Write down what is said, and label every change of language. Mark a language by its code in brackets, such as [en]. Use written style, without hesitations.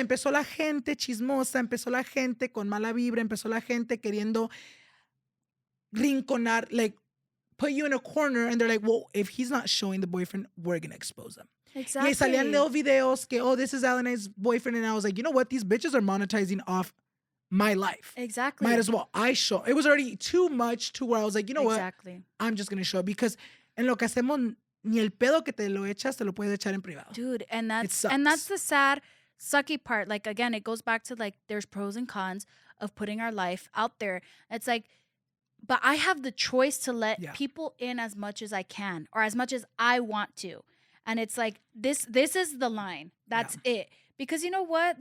[es] empezó la gente chismosa, empezó la gente con mala vibra, empezó la gente queriendo rinconar, [en] like put you in a corner and they're like, well, if he's not showing the boyfriend, we're going to expose him. Exactly. [es] Y salían [en] little videos que, oh, this is Alannized's boyfriend. And I was like, you know what? These bitches are monetizing off my life. Exactly. Might as well. I show. It was already too much to where I was like, you know what? Exactly. I'm just going to show because [es] en lo que hacemos, ni el pedo que te lo echas, te lo puedes echar en privado. [en] Dude, and that's sucks. the sad, sucky part. Like again, it goes back to like there's pros and cons of putting our life out there. It's like, but I have the choice to let Yeah. people in as much as I can or as much as I want to. And it's like this is the line. That's it. Because you know what?